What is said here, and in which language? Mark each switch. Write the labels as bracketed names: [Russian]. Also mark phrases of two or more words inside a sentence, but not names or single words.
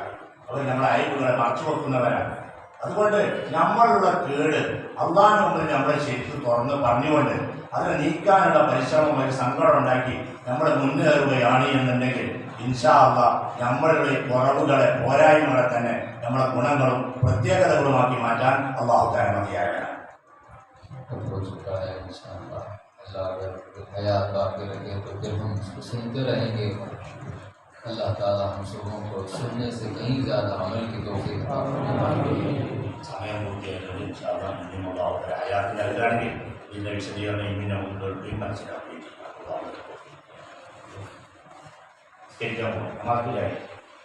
[Malayalam] അവർ നമ്മളെ അയവുകളെ മറച്ചു വെക്കുന്നവരാണ്. അതുകൊണ്ട് നമ്മളുള്ള കേട് അള്ളാഹിന് മുമ്പിൽ നമ്മളെ ശരിക്കും തുറന്ന് പറഞ്ഞുകൊണ്ട് അതിനെ നീക്കാനുള്ള പരിശ്രമം, ഒരു സങ്കടം ഉണ്ടാക്കി നമ്മൾ മുന്നേറുകയാണ് എന്നുണ്ടെങ്കിൽ [Arabic] إن شاء الله [Malayalam] നമ്മളുടെ കുറവുകളെ, പോരായ്മകളെ തന്നെ നമ്മളെ ഗുണങ്ങളും പ്രത്യേകതകളുമാക്കി മാറ്റാൻ അള്ളാഹു തആല മതിയാകണം. [Hindi] सुनते रहेंगे। अल्लाह ताला हम सबों को सुनने से कहीं ज़्यादा अमल की तौफीक अता फरमाए। [Malayalam] സമയം പൂർത്തിയായിട്ടുണ്ട്. [Arabic] إن شاء الله [Malayalam] ഇനിയും അള്ളാഹു തആല ഹയാത്ത് നൽകുകയാണെങ്കിൽ ഇതിന്റെ വിശദീകരണം ഇങ്ങനെ മുന്നോട്ട് മനസ്സിലാക്കുകയും ചെയ്യാം.